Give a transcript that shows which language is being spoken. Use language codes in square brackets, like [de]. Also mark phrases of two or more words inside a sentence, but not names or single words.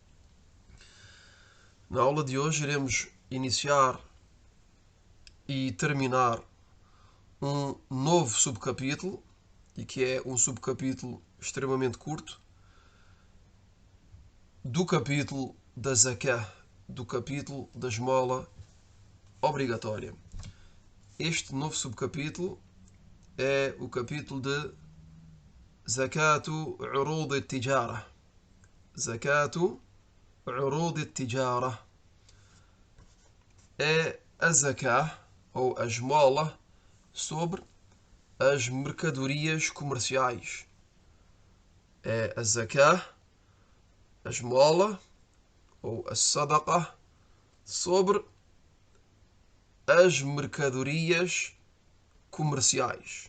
[pt] Na aula de hoje iremos iniciar e terminar um novo subcapítulo, e que é um subcapítulo extremamente curto, do capítulo da Zakah, do capítulo da esmola obrigatória. Este novo subcapítulo é o capítulo de [ar] زكاة عروض التجارة. زكاة عروض التجارة [pt] é a zakah, ou a esmola, sobre as mercadorias comerciais. É a zakah, a esmola, ou a sadaqah, sobre as mercadorias comerciais.